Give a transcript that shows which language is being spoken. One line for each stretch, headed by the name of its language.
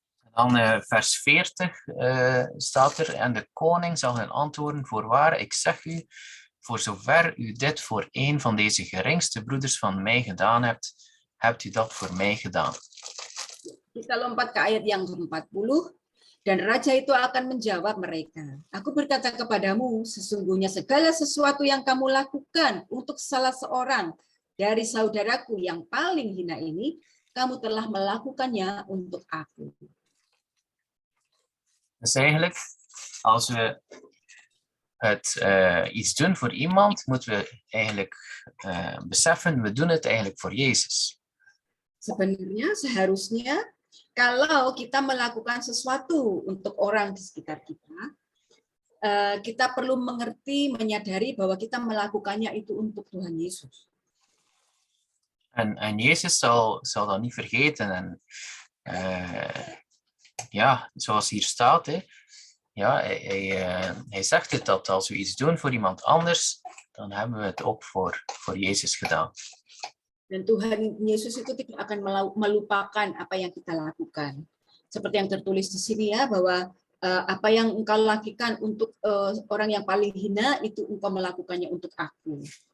Dutch: Dan vers 40 staat er, en de koning zal hen antwoorden, voorwaar, ik zeg u, voor zover u dit voor een van deze geringste broeders van mij gedaan hebt, hebt u dat voor mij gedaan.
Indonesian: Kita lompat ke ayat yang ke-40, dan raja itu akan menjawab mereka, aku berkata kepadamu, sesungguhnya segala sesuatu yang kamu lakukan untuk salah seorang dari saudaraku yang paling hina ini, kamu telah melakukannya untuk aku.
Dutch: Dus eigenlijk, als we iets doen voor iemand, moeten we eigenlijk beseffen, we doen het eigenlijk voor Jezus.
Indonesian: Sebenarnya seharusnya kalau kita melakukan sesuatu untuk orang di sekitar kita, kita perlu mengerti, menyadari bahwa kita melakukannya itu untuk Tuhan Yesus.
Dutch: En Jezus zal dat niet vergeten. En ja, zoals hier staat, hè, ja, hij zegt het dat als we iets doen voor iemand anders, dan hebben we het ook voor Jezus gedaan.
Indonesian: Dan Tuhan Yesus itu tidak akan melupakan apa yang kita lakukan. Seperti yang tertulis di sini ya, bahwa apa yang engkau lakukan untuk orang yang paling hina, itu engkau melakukannya untuk aku.